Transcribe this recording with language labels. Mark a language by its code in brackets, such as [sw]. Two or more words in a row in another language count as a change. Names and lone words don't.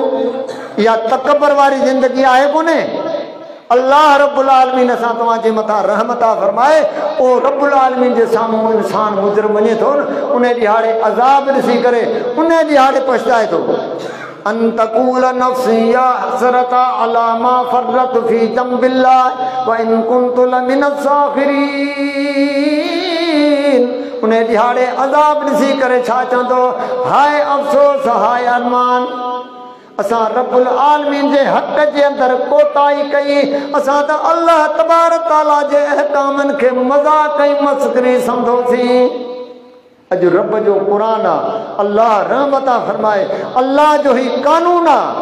[sd] इहा तकबर वारी ज़िंदगी आहे कोन्हे। [ar] الله رب العالمين [sd] असां तव्हांजे मथां रहमत फरमाए, ओ [ar] رب العالمين [sd] जे साम्हूं इंसान मुजरिम वञे थो न, उन ॾिहाड़े अज़ाब ॾिसी करे उन ॾिहाड़े पछताए थो। [ar] أن تقول نفس يا حسرتا على ما فرطت في جنب الله وإن كنت لمن الساخرين. [sd] उन ॾिहाड़े अज़ाब ॾिसी करे छा चवंदो, हाय अफ़सोस, हाय अरमान, असां [ar] رب العالمين [sd] जे हक़ जे अंदरि कोताही कई। असां त अल्लाह तबारक ताला जे अहकामनि खे मज़ाक़ ऐं मस्ख़री सम्झोसीं। अॼु रब जो क़ुरान आहे, अल्लाह रहमत फरमाए, अल्लाह जो ही कानून आहे।